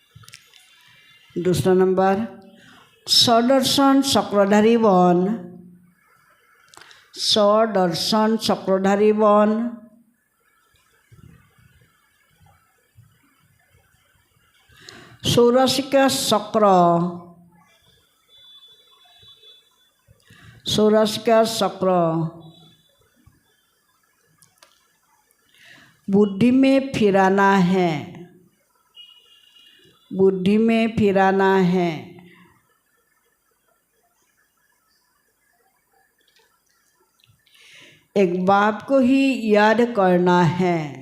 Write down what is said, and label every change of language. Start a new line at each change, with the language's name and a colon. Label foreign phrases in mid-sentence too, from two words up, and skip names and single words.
Hindi: दूसरा नंबर, सदर्शन चक्रधारी बन। स्वदर्शन चक्रधारी बन, चौरासी का चक्र, चौरासी का चक्र, बुद्धि में फिराना है, बुद्धि में फिराना है, एक बाप को ही याद करना है,